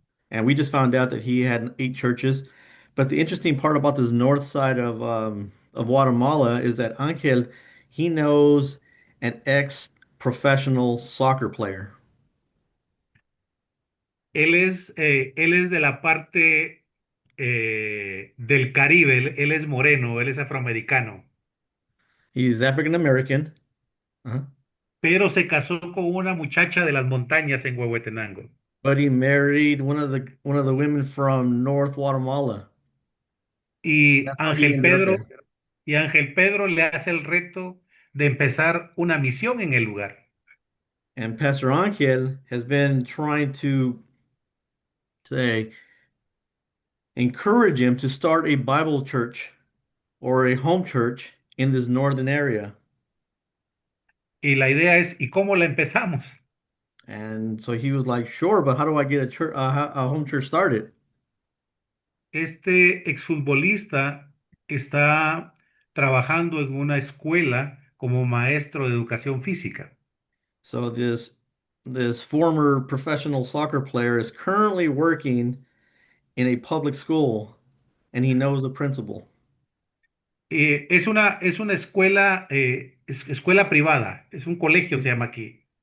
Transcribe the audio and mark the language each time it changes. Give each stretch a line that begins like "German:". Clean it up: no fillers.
English: And we just found out that he had 8 churches. But the interesting part about this north side of Guatemala is that Angel, he knows an ex-professional soccer player.
Spanish: Él es de la parte del Caribe, él es moreno, él es afroamericano,
English: He's African American, uh-huh.
Spanish: pero se casó con una muchacha de las montañas en Huehuetenango.
English: But he married one of the women from North Guatemala.
Spanish: Y
English: That's how he ended up there.
Spanish: Ángel Pedro le hace el reto de empezar una misión en el lugar.
English: And Pastor Angel has been trying to say encourage him to start a Bible church or a home church in this northern area.
Spanish: Y la idea es, ¿y cómo la empezamos?
English: And so he was like, sure, but how do I get a home church started?
Spanish: Este exfutbolista está trabajando en una escuela como maestro de educación física.
English: So this former professional soccer player is currently working in a public school and he knows the principal.
Spanish: Es una escuela, escuela privada, es un colegio, se llama aquí,